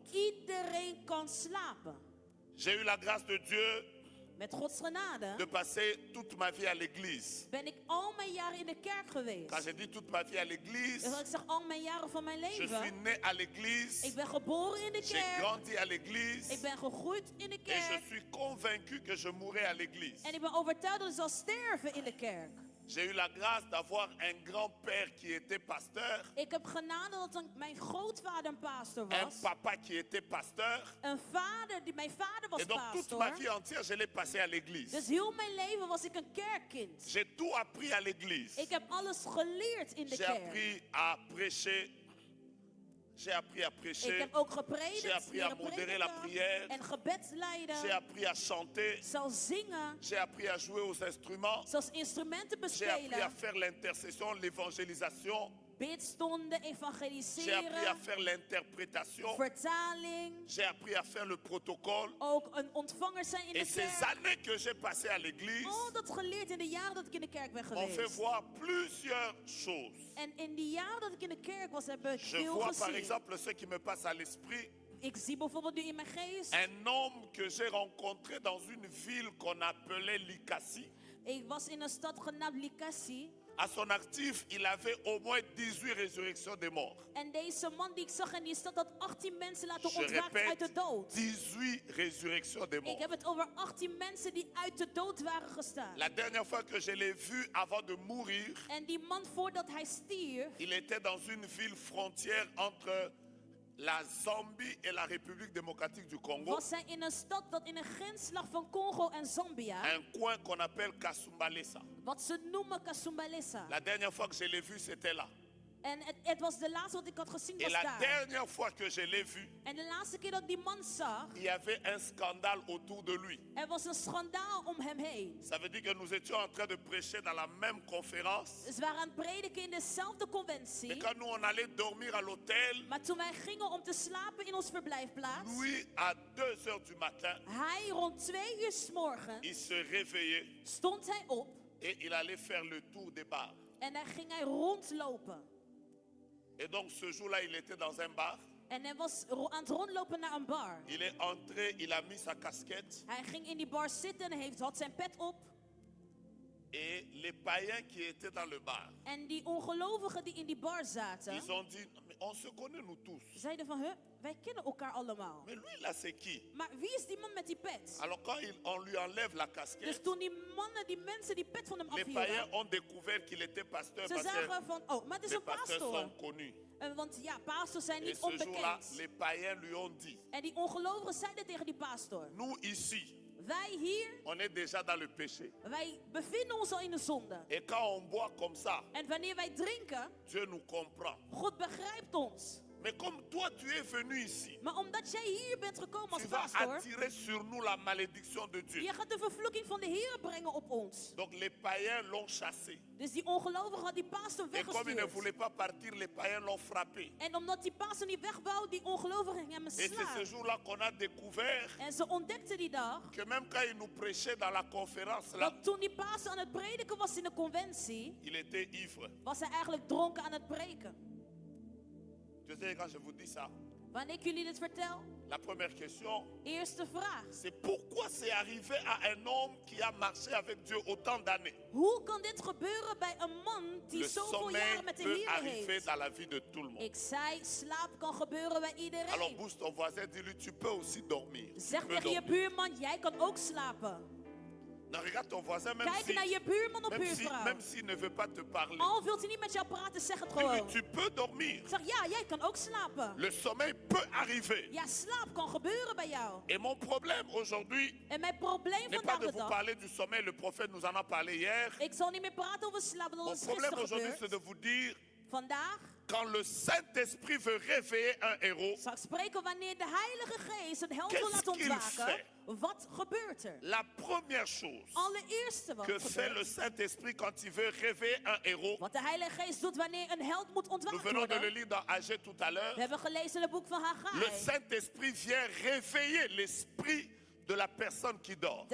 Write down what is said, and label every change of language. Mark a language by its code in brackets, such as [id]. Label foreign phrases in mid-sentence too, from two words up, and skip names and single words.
[nl] Iedereen kan slapen. [fr] J'ai eu la grâce de Dieu [nl] Met Gods genade [fr] de passer toute ma vie à l'église. [nl] ben ik al mijn jaren in de kerk [fr] Quand [nl] geweest. [fr] je dis toute ma vie à l'église, [nl] En ik zeg al mijn jaren van mijn [fr] je suis [nl] leven. [fr] né à l'église, [nl] Ik ben geboren in de [fr] j'ai [nl] kerk. [fr] grandi à l'église [nl] Ik ben gegroeid in de [fr] et je [nl] kerk. [fr] suis convaincu que je mourrai à l'église. [nl] En ik ben overtuigd dat ik zal sterven in de kerk. [fr] J'ai eu la grâce d'avoir un grand-père qui était pasteur, [nl] Ik heb genade dat mijn grootvader een pastor [fr] un [nl] was. [fr] papa qui était pasteur. [nl] Mijn vader was [fr] Et donc toute ma [nl] pastor. [fr] vie entière, je l'ai passé à l'église. [nl] Dus heel mijn leven was ik een kerkkind. [fr] J'ai tout appris à l'église. [nl] Ik heb alles geleerd in de [fr] J'ai [nl] kerk. [fr] appris à prêcher. J'ai appris à [nl] Ik [fr] prêcher. [nl] heb ook [fr] J'ai [nl] gepredikt, [fr] appris à [nl] leren [fr] modérer la [nl] prediken [fr] prière. [nl] en gebed [fr] J'ai [nl] leiden. [fr] appris à chanter. [nl] Zal zingen, [fr] J'ai appris à jouer aux instruments. [nl] zelfs instrumenten [fr] J'ai appris à [nl] bespelen. [fr] faire l'intercession, l'évangélisation. [nl] Bidstonden, [fr] J'ai appris à [nl] evangeliseren, [fr] faire l'interprétation. [nl] vertaling. [fr] J'ai appris à faire le protocole. [nl] Ook een ontvanger zijn in [fr] Et [nl] de [fr] ces [nl] kerk. [fr] années que j'ai passées à l'église [nl] Al dat geleerd in de jaren dat ik in de kerk ben [fr] m'ont fait [nl] geweest. [fr] voir plusieurs choses. [nl] En in die jaren dat ik in de kerk was, heb ik [fr] Je [nl] veel [fr] vois par [nl] gezien. [fr] exemple ce qui me passe à l'esprit. [nl] Ik zie bijvoorbeeld nu in mijn geest. [fr] Un homme que j'ai rencontré dans une ville qu'on appelait Likasi. [nl] Ik was in een stad genaamd Likasi. [fr] À son actif, il avait au moins 18 résurrections des morts. [nl] En deze man die ik zag in die stad had 18 mensen laten [fr] Je [nl] ontwaken uit de [fr] répète, [nl] dood. [fr] 18 résurrections des [nl] Ik [fr] morts. [nl] heb het over 18 mensen die uit de dood waren gestaan. [fr] La dernière fois que je l'ai vu avant de mourir, [nl] En die man voordat hij stierf, [fr] il était dans une ville frontière entre la Zambie et la République démocratique du Congo. [nl] was hij in een stad dat in een grens lag van Congo en Zambia. [fr] Un coin qu'on appelle Kasumbalesa. [nl] Wat ze noemen Kasumbalesa. [fr] La dernière fois que je l'ai vu, c'était là. [nl] En het was de laatste wat ik had gezien [fr] Et [nl] was [fr] la [nl] daar. [fr] dernière fois que je l'ai vu, [nl] En de laatste keer dat ik die man zag, [fr] il y avait un scandale autour de lui. [nl] er was een schandaal om hem heen. [fr] Ça veut dire que nous étions en train de prêcher dans la même conférence. [nl] Ze waren aan het prediken in dezelfde [fr] Mais [nl] conventie. [fr] quand nous on allait dormir à l'hôtel, [nl] Maar toen wij gingen om te slapen in ons verblijfplaats, [fr] lui à 2 heures du matin, [nl] hij rond 2 uur 's morgens, [fr] il se réveillait [nl] stond hij op [fr] et il allait faire le tour des bars. [nl] en dan ging hij rondlopen. [fr] Et donc ce jour-là, il était dans un bar. [nl] En hij was aan het rondlopen naar een bar. [fr] Il est entré, il a mis sa casquette. [nl] Hij ging in die bar zitten en had zijn pet op. [fr] Et les païens qui étaient dans le bar, [nl] En die ongelovigen die in die bar zaten, [fr] ils ont dit, mais on se connaît nous tous. [nl] zeiden van, wij kennen elkaar allemaal. [fr] Mais lui là, c'est qui? [nl] Maar wie is die man met die pet? [fr] Alors quand on lui enlève la [nl] Dus [fr] casquette, [nl] toen die mannen, die mensen die pet van hem [fr] les païens [nl] afhielden, [fr] ont découvert qu'il était pasteur [nl] ze [fr] parce [nl] zagen [fr] que [nl] van, oh, maar het is [fr] les [nl] een [fr] pasteurs [nl] pastor. [fr] sont connus. [nl] Want ja, pastors zijn [fr] Et [nl] niet [fr] ce jour-là, [nl] onbekend. [fr] les païens lui ont dit, [nl] En die ongelovigen zeiden tegen die pastor, [fr] nous ici, [nl] wij hier, [fr] on est déjà dans le péché. [nl] wij bevinden ons al in de zonde. [fr] Et quand on boit comme ça, [nl] En wanneer wij drinken, [fr] Dieu nous comprend. [nl] God begrijpt ons. [fr] Mais comme toi, tu es venu ici, [nl] Maar omdat jij hier bent gekomen als [fr] tu vas [nl] pastor, [fr] attirer sur nous la malédiction de Dieu. [nl] je gaat de vervloeking van de Heer brengen op ons. [fr] Donc les païens l'ont chassé. [nl] Dus die ongelovigen had die pastor [fr] Et comme il ne [nl] weggestuurd. [fr] voulait pas partir, les païens l'ont frappé. [nl] En omdat die pastor niet weg wou, die ongelovigen gingen hem [fr] Et c'est ce [nl] slaan. [fr] jour-là qu'on a découvert [nl] En ze ontdekten die dag, [fr] que même quand il nous prêchait dans la conférence, là, [nl] dat toen die pastor aan het prediken was in de conventie, [fr] il était ivre. [nl] was hij eigenlijk dronken aan het preken. [fr] Je sais, quand je vous dis ça, [nl] Wanneer ik jullie dit vertel, [fr] la première question, [nl] eerste vraag. [fr] c'est pourquoi c'est arrivé à un homme qui a marché avec Dieu autant d'années. [nl] Hoe kan dit gebeuren bij een man die [fr] Le [nl] zoveel [fr] sommeil [nl] jaren met de [fr] peut [nl] Heer [fr] arriver [nl] heeft? [fr] dans la vie de tout le monde. [nl] Ik zei, slaap kan gebeuren bij [fr] Alors [nl] iedereen. [fr] bouge ton voisin, dis-lui, tu peux aussi dormir. Tu [nl] Zeg [fr] peux [nl] tegen je [fr] dormir. [nl] buurman, jij kan ook slapen. [fr] Non, regarde ton voisin, même [nl] Kijk [fr] si, [nl] naar je buurman of buurvrouw. [fr] même s'il ne veut pas te parler. [nl] Al wilt hij niet met jou praten, zeg het [fr] Dis-lui, [nl] gewoon. [fr] tu peux dormir. [nl] Zeg, ja, jij kan ook slapen. [fr] Le sommeil peut arriver. [nl] Ja, slaap kan gebeuren bij jou. [fr] Et mon problème aujourd'hui [nl] En mijn probleem [fr] n'est pas [nl] vandaag [fr] de [nl] de [fr] vous [nl] dag. [fr] parler du sommeil. Le prophète nous en a parlé hier. [nl] Ik zal niet meer praten over slapen, dat [fr] Mon [nl] is [fr] problème [nl] gisteren [fr] aujourd'hui, c'est [nl] gebeurd. [fr] de vous dire, [nl] Vandaag [fr] quand le Saint-Esprit veut réveiller un héros, [nl] zal ik spreken wanneer de Heilige Geest een held wil [fr] Qu'est-ce [nl] laten [fr] qu'il [nl] ontwaken. [fr] fait? [nl] Wat gebeurt er? [fr] la première chose [nl] Allereerste wat [fr] que fait le [nl] gebeurt. [fr] Saint-Esprit quand il veut réveiller un héros, [nl] Wat de Heilige Geest doet wanneer een held moet [fr] nous [nl] ontwaakt [fr] venons de le [nl] worden. [fr] lire dans Agé tout à l'heure, [nl] We hebben gelezen in het boek van [fr] le [nl] Haggai. [fr] Saint-Esprit vient réveiller l'esprit de la personne qui dort.